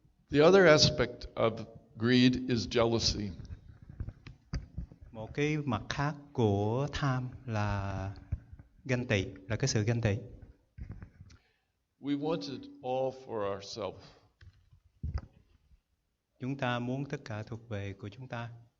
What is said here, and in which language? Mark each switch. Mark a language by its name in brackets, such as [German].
[English] The other aspect of greed is jealousy. [Vietnamese] Một cái mặt khác của tham là ganh tị, là cái sự ganh tị. [English] We want it all for ourselves. [Vietnamese] Chúng ta muốn tất cả thuộc về của chúng ta.